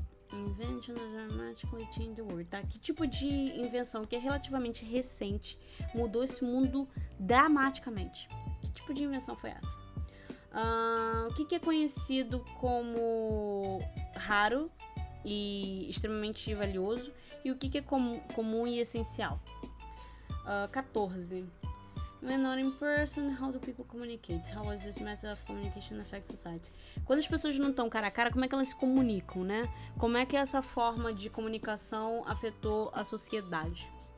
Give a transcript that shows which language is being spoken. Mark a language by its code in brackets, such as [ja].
[en] Invention dramatically change the world, [pt] tá? Que tipo de invenção que é relativamente recente mudou esse mundo dramaticamente? Que tipo de invenção foi essa? O que é conhecido como raro e extremamente valioso e o que é comum e essencial? 14. [en] When not in person, how do people communicate? How does this method of communication affect society? [pt] Quando as pessoas não estão cara a cara, como é que elas se comunicam, né? Como é que essa forma de comunicação afetou a sociedade?